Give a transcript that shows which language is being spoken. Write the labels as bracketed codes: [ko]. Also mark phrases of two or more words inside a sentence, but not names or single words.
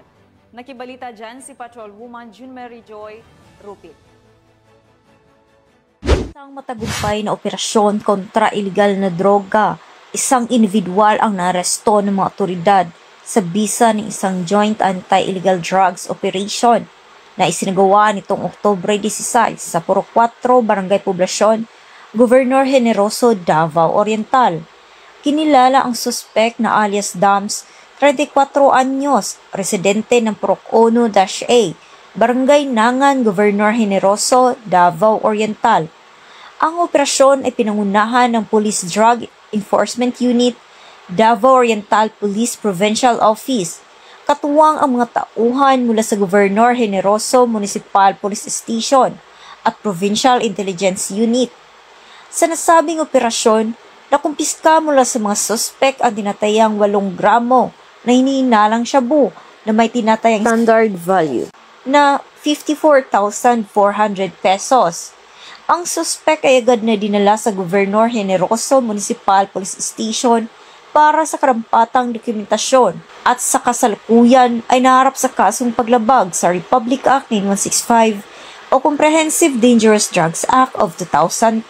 [tl] Nakibalita dyan si Patrolwoman June Mary Joy Rupit. Isang matagumpay na operasyon kontra iligal na droga, isang individual ang naaresto ng mga otoridad sa bisa ng isang [en] joint anti-illegal drugs operation [tl] na isinagawa nitong Oktubre 16 sa Purok 4, Barangay Poblasyon, Governor Generoso, Davao Oriental. Kinilala ang suspect na alias Dams, 34 anyos, residente ng Purok 1-A, Barangay Nangan, Governor Generoso, Davao Oriental. Ang operasyon ay pinangunahan ng Police Drug Enforcement Unit, Davao Oriental Police Provincial Office, katuwang ang mga tauhan mula sa Governor Generoso Municipal Police Station at Provincial Intelligence Unit. Sa nasabing operasyon, nakumpiska mula sa mga suspect ang tinatayang 8 gramo na hinihinalang shabu na may tinatayang [en] standard value [tl] na 54,400 pesos. Ang suspect ay agad na dinala sa Governor Generoso Municipal Police Station para sa karampatang dokumentasyon at sa kasalukuyan ay naharap sa kasong paglabag sa Republic Act 9165 o Comprehensive Dangerous Drugs Act of 2002.